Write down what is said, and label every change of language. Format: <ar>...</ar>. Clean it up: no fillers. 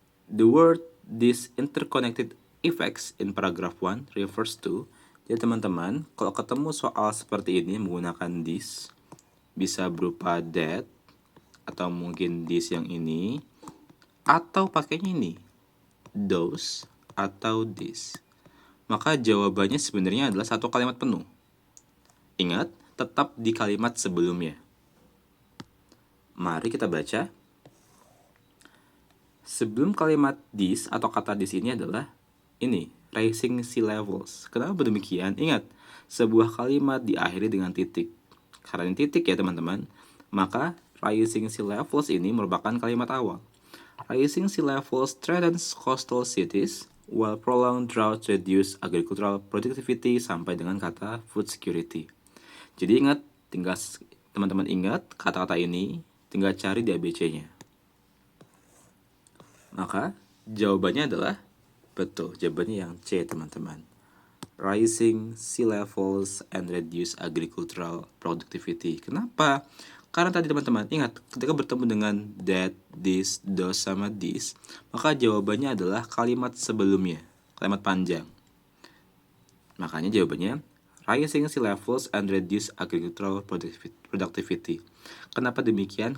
<en>The word these interconnected effects in paragraph 1 refers to.</en> <id>Jadi teman-teman, kalau ketemu soal seperti ini menggunakan this, bisa berupa that, atau mungkin this yang ini, atau pakainya ini, those, atau this. Maka jawabannya sebenarnya adalah satu kalimat penuh. Ingat, tetap di kalimat sebelumnya. Mari kita baca. Sebelum kalimat this atau kata this ini adalah ini,</id> <en>rising sea levels.</en> <id>Kenapa demikian? Ingat, sebuah kalimat diakhiri dengan titik. Karena ini titik ya teman-teman, maka</id> <en>rising sea levels</en> <id>ini merupakan kalimat awal.</id> <en>Rising sea levels threatens coastal cities, while prolonged drought reduce agricultural productivity</en> <id>sampai dengan kata</id> <en>food security.</en> <id>Jadi ingat, tinggal teman-teman ingat kata-kata ini, tinggal cari di ABC-nya. Maka jawabannya adalah betul, jawabannya yang C teman-teman.</id> <en>Rising sea levels and reduce agricultural productivity.</en> <id>Kenapa? Karena tadi teman-teman ingat, ketika bertemu dengan that, this, those, sama this, maka jawabannya adalah kalimat sebelumnya, kalimat panjang. Makanya jawabannya</id> <en>rising sea levels and reduce agricultural productivity.</en> <id>Kenapa demikian?</id>